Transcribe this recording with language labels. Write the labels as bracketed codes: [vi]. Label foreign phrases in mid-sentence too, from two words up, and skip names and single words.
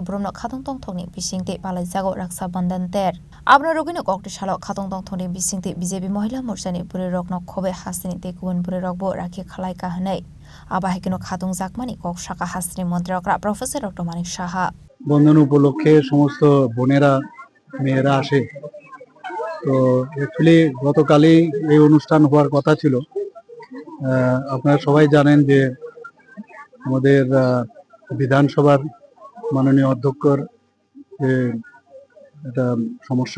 [trp] Brumno Khatong Tong Thongni Bisingte Palaijago Raksa Bandan ter Abno Rogino Koktisalo Khatong Tong Thongni Bisingte BJP Mahila Morchani Bwrwi rok no khobe Hasteni te Bwrwi rok bo Rakhi Khlaikha hanai Abhaikno Khatong Jakmani Kok Shaka Hasteni Mantri Okra Prof.Dr.manik Saha [bn] বন্ধন উপলক্ষে সমস্ত বোনেরা মেয়েরা আসে তো অ্যাকচুয়ালি গতকালই এই অনুষ্ঠান হওয়ার কথা ছিল আপনারা সবাই জানেন যে আমাদের বিধানসভার মাননীয় অধ্যক্ষর যে একটা সমস্যা